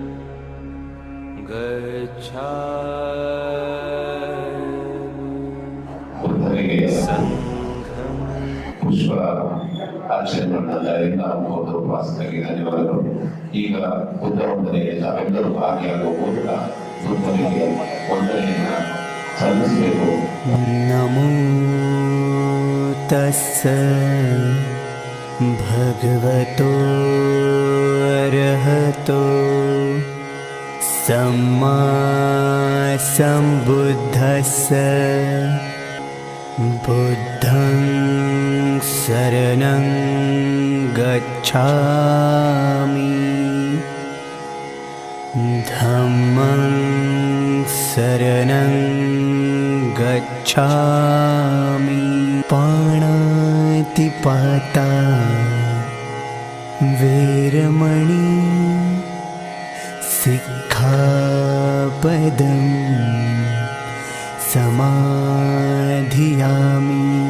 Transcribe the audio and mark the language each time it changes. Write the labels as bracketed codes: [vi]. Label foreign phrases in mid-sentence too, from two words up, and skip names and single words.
[pi] गच्छामि संघं [kn] ಪುಷ್ಪ ಆಚರಣೆ ಮಾಡ್ತಿದ್ದಾರೆ. ನಾವು ಹೋದ ಉಪವಾಸಕ್ಕಾಗಿ ಧನ್ಯವಾದಗಳು. ಈಗ ಬುದ್ಧ ವಂದನೆಗೆ ನಾವೆಲ್ಲರೂ ಭಾಗಿಯಾಗುವ ಮೂಲಕ ಬುದ್ಧನಿಗೆ ವಂದನೆಯನ್ನ ಸಲ್ಲಿಸಬೇಕು. [pi] ನಮೋ ತಸ್ಸ ಭಗವತೋ ಅರ್ಹತೋ ಸಮ್ಮಾ ಸಂಬುದ್ಧಸ್ಸ बुद्धं शरणं गच्छामि धम्मं शरणं गच्छामि पाणातिपाता वेरमणि सिक्खापदं समाधियामि